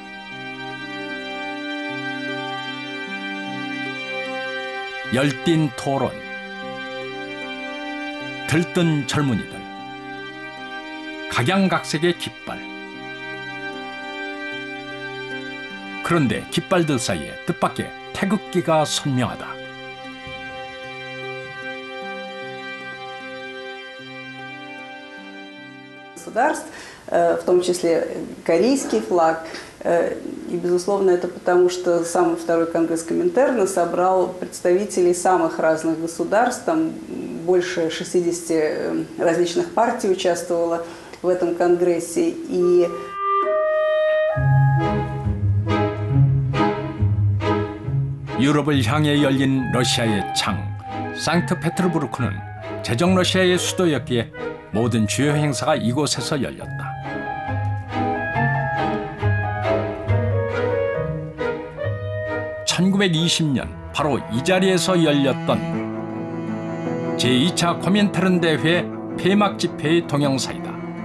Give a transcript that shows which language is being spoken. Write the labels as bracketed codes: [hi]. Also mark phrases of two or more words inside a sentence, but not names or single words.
[ko] 열띤 토론, 들뜬 젊은이들, 각양각색의 깃발. 그런데 깃발들 사이에 뜻밖의 태극기가 선명하다. [ru] Государств, в том числе корейский флаг. И, безусловно, это потому, что сам второй конгресс Коминтерна собрал представителей самых разных государств. Там больше 60 различных партий участвовало в этом конгрессе. И [ko] 유럽을 향해 열린 러시아의 창, 상트페테르부르크는 제정 러시아의 수도였기에 모든 주요 행사가 이곳에서 열렸다. (1920년) 바로 이 자리에서 열렸던 제2차 코민테른 대회 폐막 집회의 동영상이다.